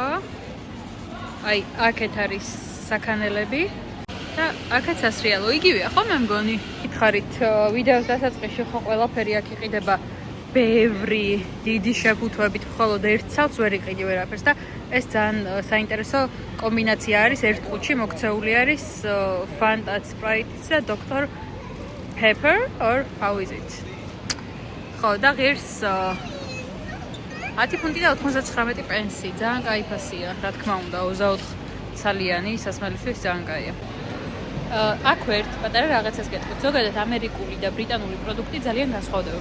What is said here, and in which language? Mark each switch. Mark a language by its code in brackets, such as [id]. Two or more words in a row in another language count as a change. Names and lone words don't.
[ka] აი, აქეთ არის საქანელები და აქეთ სასრიალო. იგივეა, ხო მე მგონი? გითხარით, ვიდეოს დასაწყისში ხო ყველაფერი აქ იყიდება ბევრი დიდი შეფუთვებით, მხოლოდ ერთ ცალს ვერ იყიდი ვერაფერს და ეს ძალიან საინტერესო კომბინაცია არის. ერთ ყუთში მოქცეული არის Fanta Sprite და Dr. [en] Pepper or how is it? [ka] ხო, და ღირს 10 ფუნტი და 99 პენსი. ძალიან კაი ფასია, რა თქმა უნდა, 24 ცალიანი სასმელისთვის ძალიან კაია. აქ ერთ პატარა რაღაცას გეტყვით. ზოგადად ამერიკული და ბრიტანული პროდუქტი ძალიან განსხვავდება.